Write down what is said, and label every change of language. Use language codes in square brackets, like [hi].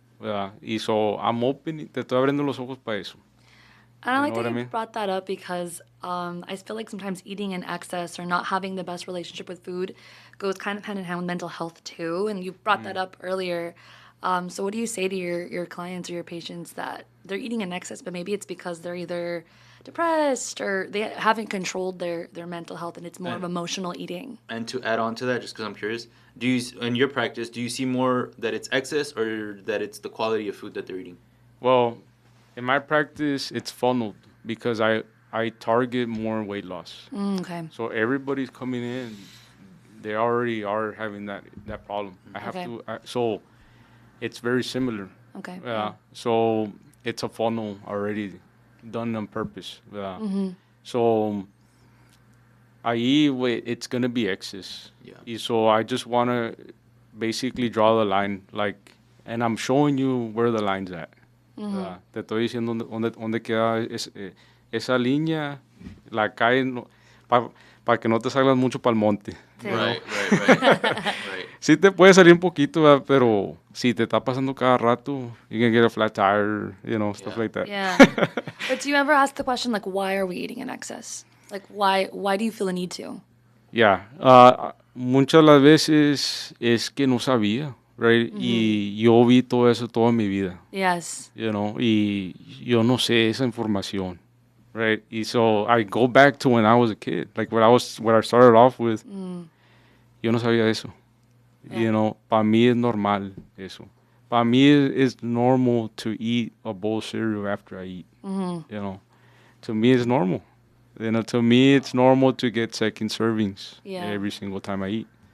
[es] Y [en] I'm open, [es] te estoy abriendo los ojos para eso. [en] And I like know that what I you mean? brought that up because I feel like sometimes eating in excess or not having the best relationship with food goes kind of hand in hand with mental health too. And you brought that up earlier. So what do you say to your clients or your patients that they're eating in excess, but maybe it's because they're either depressed or they haven't controlled their mental health and it's more of emotional eating? And to add on to that, just because I'm curious, in your practice, do you see more that it's excess or that it's the quality of food that they're eating? Well, in my practice, it's funneled because I target more weight loss. Okay. So everybody's coming in they already are having that problem. I have Okay. to. So it's very similar. Okay. Yeah. So it's a funnel already done on purpose. Yeah. So it's gonna be excess. Yeah. So I just wanna basically draw the line, like, and I'm showing you where the line's at. [es] Te estoy diciendo dónde queda esa línea, la calle, para que no te salgas mucho para el monte. Sí. [en] Right, right, right, right. [es] Sí te puede salir un poquito, ¿verdad? Pero si te está pasando cada rato, [en] you can get a flat tire, stuff Yeah. like that. Yeah. But do you ever ask the question, like, why are we eating in excess? Like, why do you feel the need to? Yeah. [es] Muchas las veces es que no sabía, right? Y yo vi todo eso toda mi vida, [en] Yes. [es] y yo no sé esa información, right? [en] Y so I go back to when I was a kid, like what I started off with. [es] Yo no sabía eso. [en] Yeah. [es] Para mí es normal eso. Para mí [en] it's normal to eat a bowl of cereal after I eat. To me it's normal. To me it's normal to get second servings every single time I eat.